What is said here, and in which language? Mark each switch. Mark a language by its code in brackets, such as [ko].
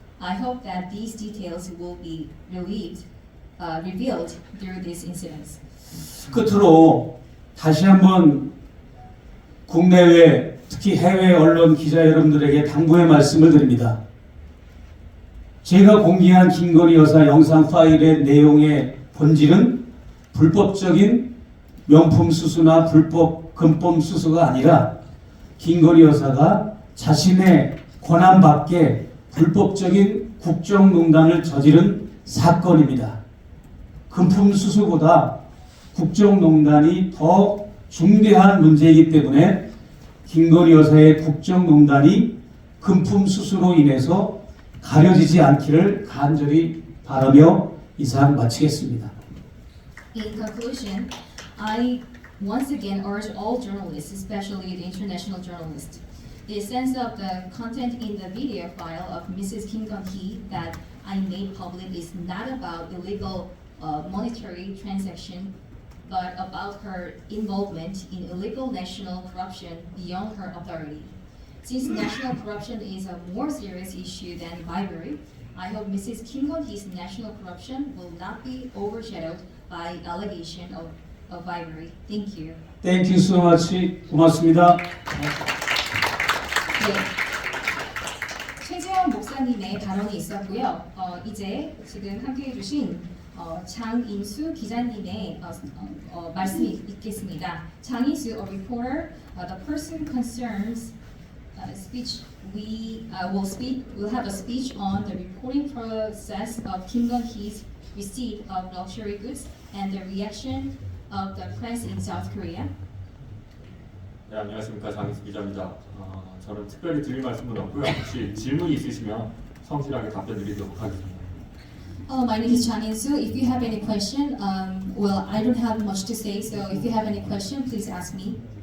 [en] I hope that these details will be revealed through these incidents. [ko] 끝으로 다시 한번 국내외 특히 해외 언론 기자 여러분들에게 당부의 말씀을 드립니다. 제가 공개한 김건희 여사 영상 파일의 내용의 본질은 불법적인 명품 수수나 불법 금품 수수가 아니라 김건희 여사가 자신의 권한 밖에 불법적인 국정농단을 저지른 사건입니다. 금품 수수보다 국정농단이 더 중대한 문제이기 때문에 김건희 여사의 국정농단이 금품 수수로 인해서 가려지지 않기를 간절히 바라며 이상 마치겠습니다. [en] In conclusion, I once again urge all journalists, especially the international journalists, the essence of the content in the video file of Mrs. Kim Gun-hee that I made public is not about illegal monetary transaction, but about her involvement in illegal national corruption beyond her authority. Since national corruption is a more serious issue than bribery, I hope Mrs. Kim Gun-hee's national corruption will not be overshadowed by allegation of bribery. Thank you. Thank you so much. [ko] 고맙습니다. 네. 최재원 목사님의 발언이 있었고요. 이제 지금 함께해 주신 장인수 기자님의 말씀이 있겠습니다. [en] 장인수, a reporter, the person concerns speech. We'll have a speech on the reporting process of Kim Gun-hee's receipt of luxury goods and the reaction of the press in South Korea. [ko] 네, 안녕하십니까. 장인수 기자입니다. 저는 특별히 드릴 말씀은 없고요. 혹시 질문이 있으시면 성실하게 답변 드리도록 하겠습니다. [en] My name is Chang In-soo. If you have any question, well, I don't have much to say, so if you have any question, please ask me.